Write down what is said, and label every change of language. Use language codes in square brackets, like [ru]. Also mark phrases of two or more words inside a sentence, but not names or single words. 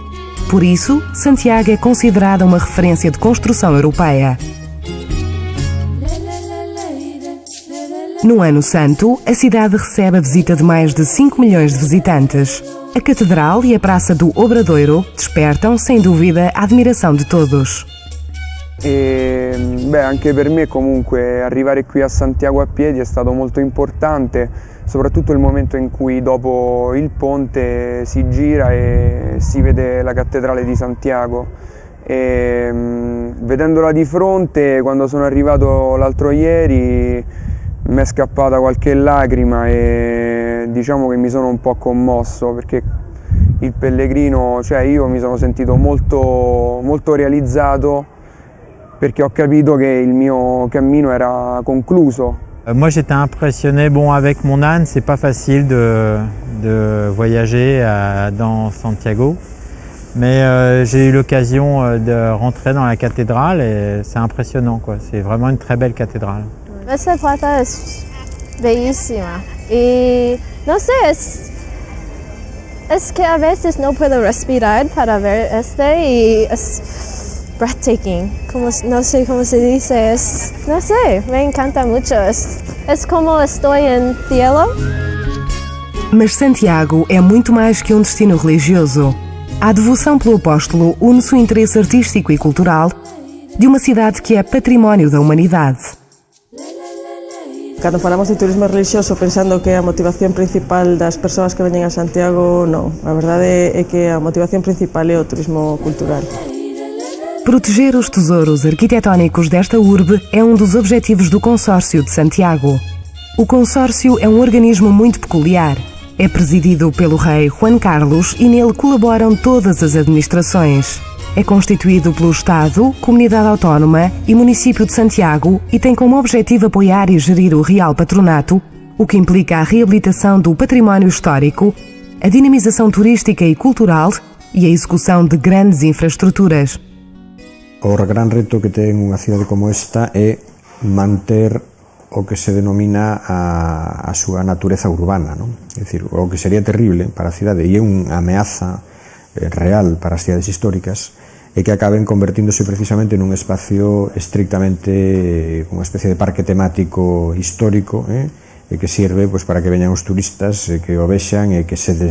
[pt] Por isso, Santiago é considerada uma referência de construção europeia. No Ano Santo, a cidade recebe a visita de mais de 5 milhões de visitantes. A Catedral e a Praça do Obradoiro despertam, sem dúvida, a admiração de todos. [it] Anche per me comunque arrivare qui a Santiago a piedi è stato molto importante, soprattutto il momento in cui dopo il ponte si gira e si vede la cattedrale di Santiago. Vedendola di fronte, quando sono arrivato l'altro ieri, mi è scappata qualche lacrima e diciamo che mi sono un po' commosso, perché il pellegrino, cioè io mi sono sentito molto realizzato, perché ho capito che il mio cammino era concluso. [fr] Moi j'étais impressionné, avec mon âne c'est pas facile de voyager dans Santiago, mais j'ai eu l'occasion de rentrer dans la cathédrale et c'est impressionnant, quoi. C'est vraiment une très belle cathédrale. [es] Essa plata es bellísima y no sé, es que a veces no puedo respirar para ver y es breathtaking, no sé cómo se dice, no sé, me encanta mucho, es como estoy en cielo. [pt] Mas Santiago é muito mais que um destino religioso. A devoção pelo apóstolo une-se o interesse artístico e cultural de uma cidade que é património da humanidade. [gl] Cando falamos de turismo religioso pensando que a motivación principal das persoas que veñen a Santiago, non. A verdade é que a motivación principal é o turismo cultural. [pt] Proteger os tesouros arquitetónicos desta urbe é um dos objetivos do Consórcio de Santiago. O Consórcio é um organismo muito peculiar. É presidido pelo rei Juan Carlos e nele colaboram todas as administrações. É constituído pelo Estado, Comunidade Autónoma e Município de Santiago e tem como objetivo apoiar e gerir o Real Patronato, o que implica a reabilitação do património histórico, a dinamização turística e cultural e a execução de grandes infraestruturas. [gl] O gran reto que ten unha cidade como esta é manter o que se denomina a súa natureza urbana, non? É dicir, o que sería terrible para a cidade e é unha ameaza real para as cidades históricas e que acaben convertíndose precisamente nun espacio estrictamente unha especie de parque temático histórico e que sirve para que veñan os turistas que o vexan e que se